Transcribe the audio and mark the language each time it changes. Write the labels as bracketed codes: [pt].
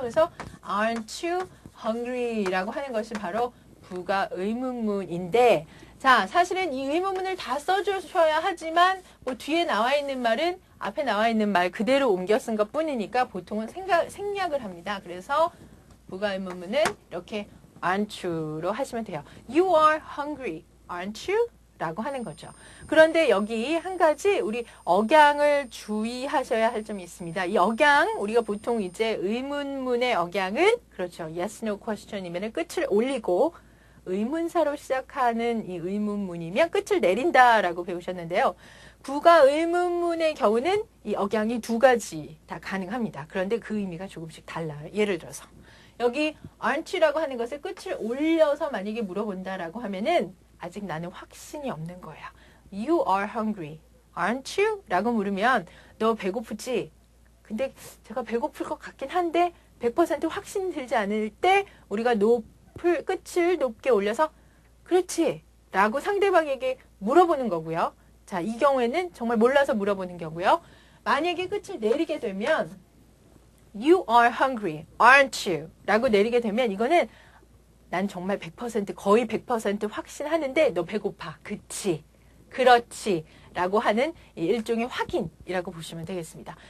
[ko] 그래서 [en] aren't you hungry [ko] 라고 하는 것이 바로 부가 의문문인데 자, 사실은 이 의문문을 다 써주셔야 하지만 뭐 뒤에 나와 있는 말은 앞에 나와 있는 말 그대로 옮겨 쓴 것 뿐이니까 보통은 생략을 합니다. 그래서 부가 의문문은 이렇게 [en] aren't you [ko] 로 하시면 돼요. [en] You are hungry, aren't you? [ko] 라고 하는 거죠. 그런데 여기 한 가지 우리 억양을 주의하셔야 할 점이 있습니다. 이 억양, 우리가 보통 이제 의문문의 억양은 그렇죠. yes, no question이면 끝을 올리고 의문사로 시작하는 이 의문문이면 끝을 내린다라고 배우셨는데요. 부가 의문문의 경우는 이 억양이 두 가지 다 가능합니다. 그런데 그 의미가 조금씩 달라요. 예를 들어서 여기 [en] aren't you [ko] 라고 하는 것을 끝을 올려서 만약에 물어본다라고 하면은 아직 나는 확신이 없는 거야. [en] You are hungry, aren't you? [ko] 라고 물으면 너 배고프지? 근데 제가 배고플 것 같긴 한데 100% 확신이 들지 않을 때 우리가 끝을 높게 올려서 그렇지 라고 상대방에게 물어보는 거고요. 자, 이 경우에는 정말 몰라서 물어보는 경우고요. 만약에 끝을 내리게 되면 [en] You are hungry, aren't you? [ko] 라고 내리게 되면 이거는 난 정말 100% 거의 100% 확신하는데 너 배고파. 그치? 그렇지. 라고 하는 일종의 확인이라고 보시면 되겠습니다.